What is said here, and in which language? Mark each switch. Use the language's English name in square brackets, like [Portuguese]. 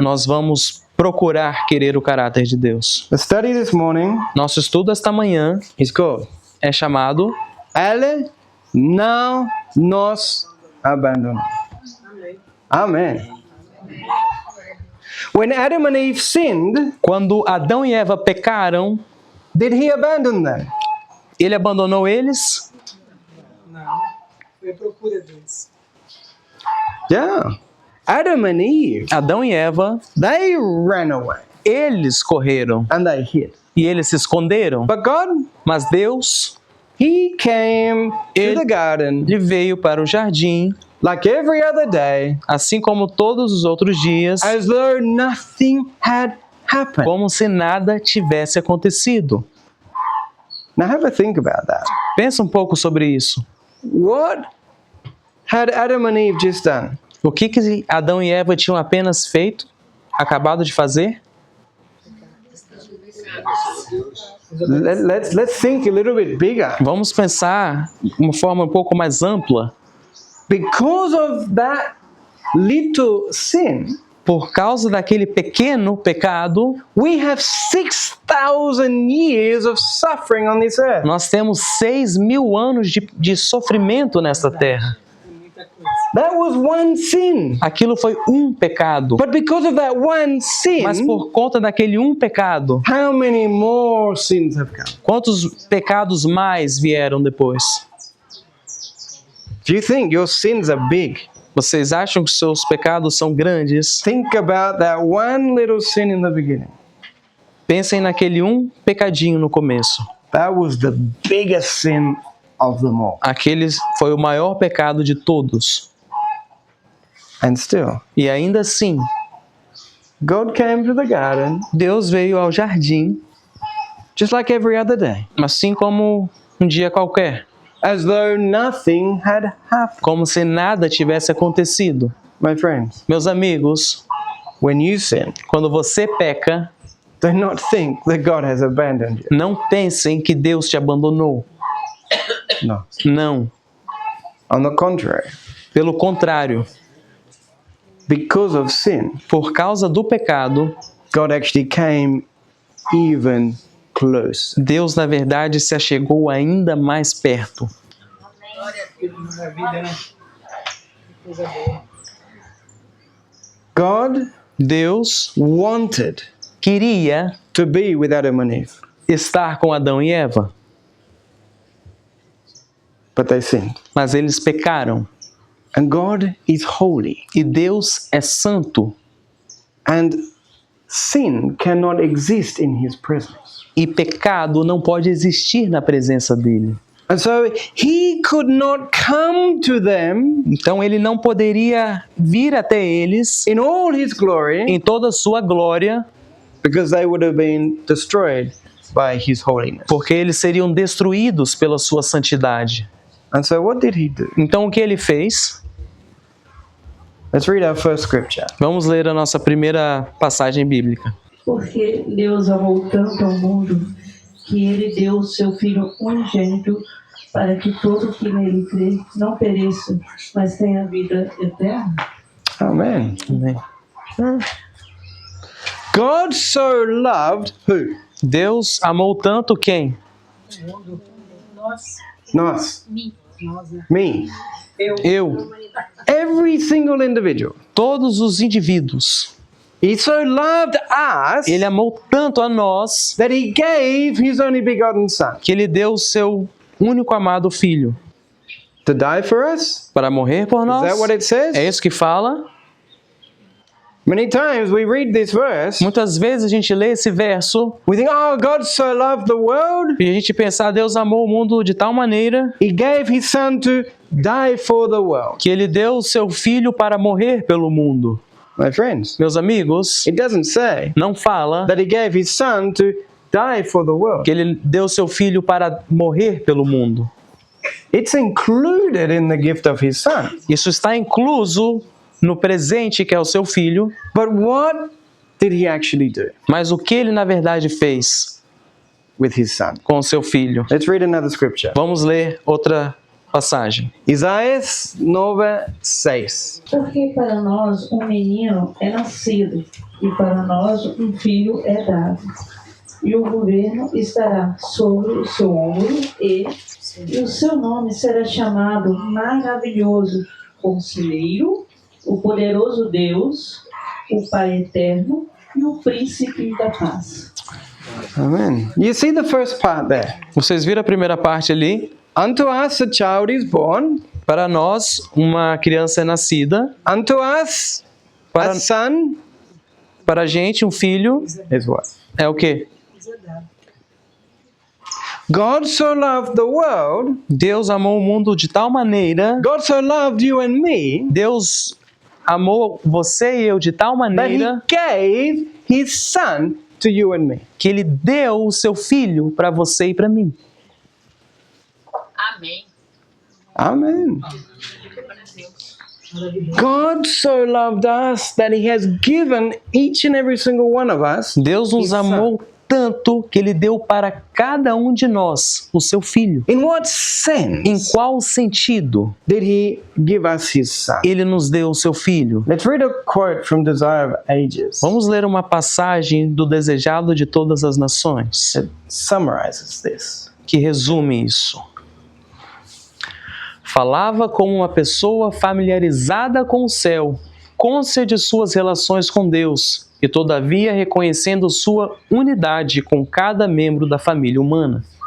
[Portuguese] Nós vamos procurar querer o caráter de Deus. [English] The study this morning [Portuguese] Nosso estudo esta manhã [English] is called [Portuguese] é chamado Ele não nos abandonou. Amen. [English] When Adam and Eve sinned, [Portuguese] Quando Adão e Eva pecaram, [English] did He abandon them? [Portuguese] ele abandonou eles? Foi a procura deles. [English] Yeah. Adam and Eve, [Portuguese] Adão e Eva, [English] they ran away [Portuguese] eles correram [English] and they hid. [Portuguese] e eles se esconderam. [English] But God, [Portuguese] Mas Deus, [English] He came to [Portuguese] Ele- [English] the garden [Portuguese] ele veio para o jardim, [English] like every other day, [Portuguese] assim como todos os outros dias, [English] as though nothing had happened. [Portuguese] como se nada tivesse acontecido. [English] Now have a think about that. [Portuguese] Pensa um pouco sobre isso. [English] What had Adam and Eve just done? [Portuguese] O que Adão e Eva tinham apenas feito, acabado de fazer? [English] Let's think a little bit bigger. [Portuguese] Vamos pensar de uma forma um pouco mais ampla. [English] Because of that little sin, [Portuguese] Por causa daquele pequeno pecado, [English] we have 6,000 years of suffering on this earth. [Portuguese] nós temos 6.000 anos de sofrimento nesta terra. Muita coisa. [English] That was one sin. [Portuguese] Aquilo foi um pecado. [English] But because of that one [Portuguese] Mas [English] sin, [Portuguese] por conta daquele um pecado, [English] how many more sins have come? [Portuguese] quantos pecados mais vieram depois? [English] Do you think your sins are big? [Portuguese] Vocês acham que seus pecados são grandes? [English] Think about that one little sin in the beginning. [Portuguese] Pensem naquele um pecadinho no começo. [English] That was the biggest sin of them all. [Portuguese] Aquele foi o maior pecado de todos. [English] And still, [Portuguese] E ainda assim, [English] God came to the garden [Portuguese] Deus veio ao jardim, [English] just like every other day, [Portuguese] assim como um dia qualquer, [English] as though nothing had happened. [Portuguese] como se nada tivesse acontecido. [English] My friends, [Portuguese] Meus amigos, [English] when you sin, [Portuguese] quando você peca, [English] do not think that God has abandoned you. [Portuguese] não pensem que Deus te abandonou. [English] No. [Portuguese] Não. [English] On the contrary, [Portuguese] Pelo contrário, [English] because of sin, [Portuguese] por causa do pecado, [English] God actually came even close. [Portuguese] Deus, na verdade, se achegou ainda mais perto. Que maravilha, né? Que coisa boa. [English] God [Portuguese] Deus [English] wanted [Portuguese] queria [English] to be with Adam and Eve, [Portuguese] estar com Adão e Eva, [English] but they sinned. [Portuguese] mas eles pecaram. [English] And God is holy, [Portuguese] E Deus é santo. [English] and sin cannot exist in His presence. [Portuguese] E pecado não pode existir na presença dele. [English] And so He could not come to them [Portuguese] Então ele não poderia vir até eles [English] in all His glory, [Portuguese] em toda a sua glória, [English] because they would have been destroyed by His holiness. [Portuguese] porque eles seriam destruídos pela sua santidade. [English] And so what did He do? [Portuguese] Então o que ele fez? [English] Let's read our first scripture. [Portuguese] Vamos ler a nossa primeira passagem bíblica. Porque Deus amou tanto ao mundo que Ele deu o seu Filho unigênito para que todo que nele crê não pereça, mas tenha vida eterna. [English] Amen. [Portuguese] Amém. [English] God so loved who? [Portuguese] Deus amou tanto quem? Nós, Nós. nós, né? [English] Me. [Portuguese] Eu. [English] Every single individual. [Portuguese] Todos os indivíduos. [English] He so loved us [Portuguese] Ele amou tanto a nós [English] that He gave His only begotten Son [Portuguese] que ele deu o seu único amado filho [English] to die for us. [Portuguese] para morrer por [English] Is [Portuguese] nós. [English] that what it says? [Portuguese] É isso que fala. [English] Many times we read this verse, [Portuguese] Muitas vezes a gente lê esse verso [English] we think, oh, God so loved the world, [Portuguese] e a gente pensa, Deus amou o mundo de tal maneira [English] He gave His Son to die for the world. [Portuguese] que ele deu o seu filho para morrer pelo mundo. [English] My friends, [Portuguese] Meus amigos, [English] it doesn't say [Portuguese] não fala [English] that He gave His Son to die for the world. [Portuguese] que ele deu o seu filho para morrer pelo mundo. [English] It's included in the gift of His Son. [Portuguese] Isso está incluso no presente que é o seu filho, [English] But what did He actually do [Portuguese] mas o que ele na verdade fez [English] with His Son? [Portuguese] com o seu filho? [English] Let's read another scripture. [Portuguese] Vamos ler outra passagem. Isaías 9:6. Porque para nós um menino é nascido, e para nós um filho é dado. E o governo estará sobre o seu ombro, e o seu nome será chamado Maravilhoso, Conselheiro, o Poderoso Deus, o Pai Eterno e o Príncipe da Paz. [English] Amen. You see the first part there. [Portuguese] Vocês viram a primeira parte ali? [English] Unto us a child is born, [Portuguese] Para nós, uma criança é nascida. [English] unto us [Portuguese] Para, [English] a son [Portuguese] para a gente, um filho [English] is what? [Portuguese] é o quê? [English] God so loved the world, [Portuguese] Deus amou o mundo de tal maneira, [English] God so loved you and me, [Portuguese] Deus amou você e eu de tal [English] that He [Portuguese] maneira [English] gave His Son to you and me. [Portuguese] que Ele deu o seu filho para você e para mim. Amém. [English] Amen. [Portuguese] Maravilhoso. [English] God so loved us that he has given each and every single one of us [Portuguese] Deus nos [English] His [Portuguese] amou tanto que Ele deu para cada um de nós o seu Filho. [English] In what [Portuguese] Em [English] sense [Portuguese] qual sentido [English] did he give us his son? [Portuguese] Ele nos deu o seu Filho? [English] Let's read a quote from Desire of Ages [Portuguese] Vamos ler uma passagem do Desejado de Todas as Nações, [English] that summarizes this. [Portuguese] que resume isso. Falava como uma pessoa familiarizada com o céu, cônscia de suas relações com Deus, e todavia reconhecendo sua unidade com cada membro da família humana.